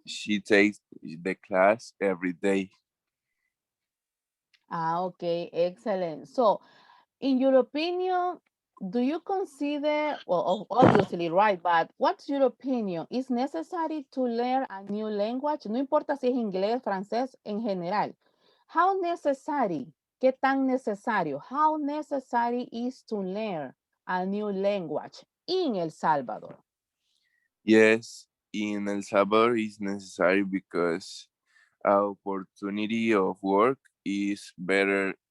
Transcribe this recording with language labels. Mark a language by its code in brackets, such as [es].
[en] she takes the class every day. Ah, okay, excellent. So, in your opinion, do you consider, well, obviously, right, but what's your opinion? Is necessary to learn a new language? [es] No importa si es inglés, francés, en general. [en] How necessary? [es] ¿Qué tan necesario? [en] How necessary is to learn a new language in El Salvador? Yes, in El Salvador is necessary because our opportunity of work is better